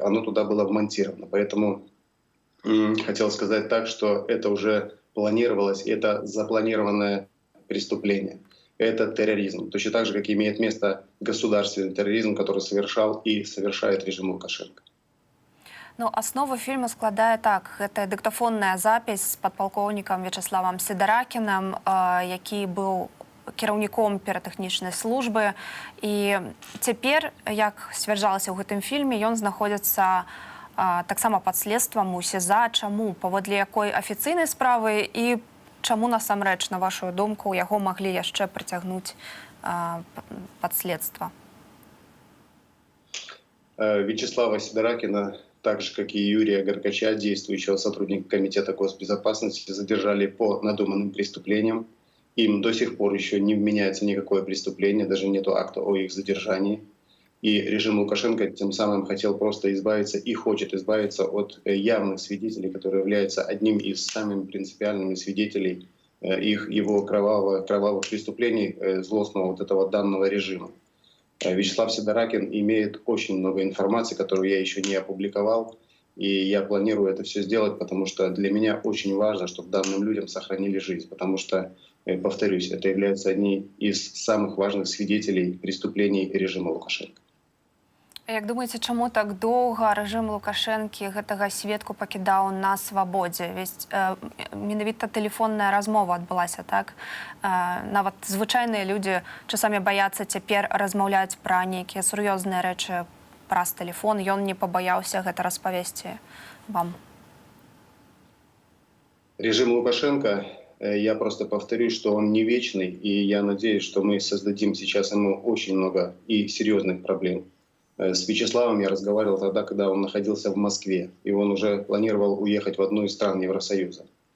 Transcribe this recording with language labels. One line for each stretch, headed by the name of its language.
Russian: Оно туда было вмонтировано. Поэтому хотел сказать так, что это уже планировалось, это запланированное преступление. Это терроризм. Точно так же, как имеет место государственный терроризм, который совершал и совершает режим Лукашенко.
Belarusian: Ну, основу фільму складає так. Гэта дыктафонная запись з падпалкоўнікам Вячеславам Сидоракиным, які быў кіраўніком піратэхнічнай службы. І цяпер, як сцвярджалася ў гэтым фільме, ён знаходзіцца таксама пад следствам у СІЗА. Чаму? Паводле якой афіцыйнай справы і чаму насамрэч, на вашу думку, яго маглі яшчэ прыцягнуць пад следства?
Russian: Вячеслава Сидоракина, так же, как и Юрия Горкача, действующего сотрудника Комитета госбезопасности, задержали по надуманным преступлениям. Им до сих пор еще не вменяется никакое преступление, даже нет акта о их задержании. И режим Лукашенко тем самым хотел просто избавиться и хочет избавиться от явных свидетелей, которые являются одним из самых принципиальных свидетелей его кровавых преступлений, злостного вот этого данного режима. Вячеслав Сидоракин имеет очень много информации, которую я еще не опубликовал, и я планирую это все сделать, потому что для меня очень важно, чтобы данным людям сохранили жизнь, потому что, повторюсь, это является одним из самых важных свидетелей преступлений режима Лукашенко.
Belarusian: Як думаеце, чаму так доўга рэжым Лукашэнкі гэтага сведку пакідаў на свабодзе?
Russian: Ведь
Belarusian: менавіта тэлефонная размова адбылася, так? Нават звычайныя людзі часамі баяцца цяпер размаўляць пра нейкія сур'ёзныя рэчы праз тэлефон. Ён не пабаяўся гэта распавесці вам.
Russian: Режим Лукашенко, я просто повторюсь, что он не вечный, и я надеюсь, что мы создадим сейчас ему очень много и серьезных проблем. С Вячеславом я разговаривал тогда, когда он находился в Москве, и он уже планировал уехать в одну из стран Евросоюза.